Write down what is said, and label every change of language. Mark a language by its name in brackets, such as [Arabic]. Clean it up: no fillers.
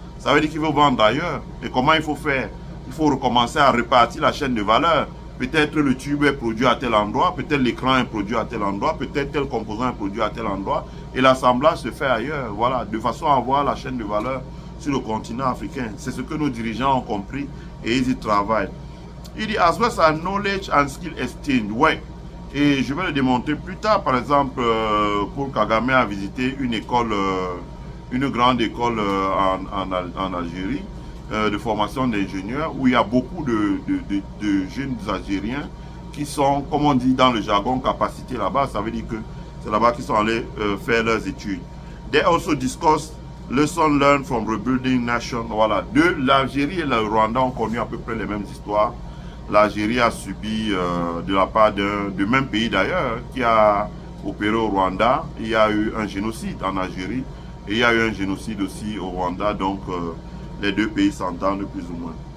[French] Ça veut dire qu'il faut vendre ailleurs. Et comment il faut faire? Il faut recommencer à répartir la chaîne de valeur. Peut-être le tube est produit à tel endroit, peut-être l'écran est produit à tel endroit, peut-être tel composant est produit à tel endroit, et l'assemblage se fait ailleurs. Voilà, de façon à avoir la chaîne de valeur sur le continent africain. C'est ce que nos dirigeants ont compris et ils y travaillent. Il dit, [English] as well as knowledge and skill exchange. [French] Ouais. Et je vais le démontrer plus tard. Par exemple, Paul Kagame a visité une école, une grande école en Algérie, de formation d'ingénieurs, où il y a beaucoup de jeunes Algériens qui sont, comme on dit dans le jargon, capacités là-bas. Ça veut dire que c'est là-bas qu'ils sont allés faire leurs études. [English] They also discussed lessons learned from rebuilding nation. [French] Voilà, l'Algérie et le Rwanda ont connu à peu près les mêmes histoires. L'Algérie a subi de la part du même pays d'ailleurs qui a opéré au Rwanda. Il y a eu un génocide en Algérie et il y a eu un génocide aussi au Rwanda. Donc les deux pays s'entendent plus ou moins.